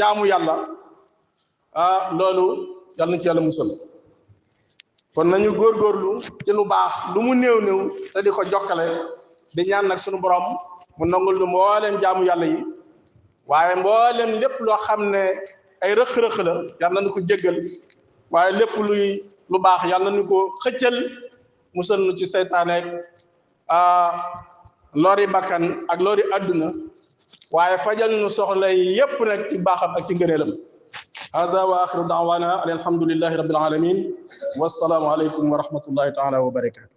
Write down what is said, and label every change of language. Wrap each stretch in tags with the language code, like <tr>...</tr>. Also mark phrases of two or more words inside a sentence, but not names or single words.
<wo>jaamu yàlla loolu yàlla na ci yàlla musal kon nañu góorgóorlu ci lu baax lu mu néew te di ko jokkale di ñaan nag suñu borom mu nangul lu mboolem jaamu yàlla yi waaye mboolem lépp loo xam ne ay rëq-rëq la yàlla nañu ko jéggal waaye lépp luy lu baax yàlla nañu ko xëccal musal nu ci seytaane lori bakkan ak lori adduna waaye fajal nu soxla yépp nag ci baaxam ak ci ngëneelam</wo> <ar>هذا وآخر دعوانا الحمد لله رب العالمين والسلام عليكم ورحمة الله تعالى وبركاته</ar>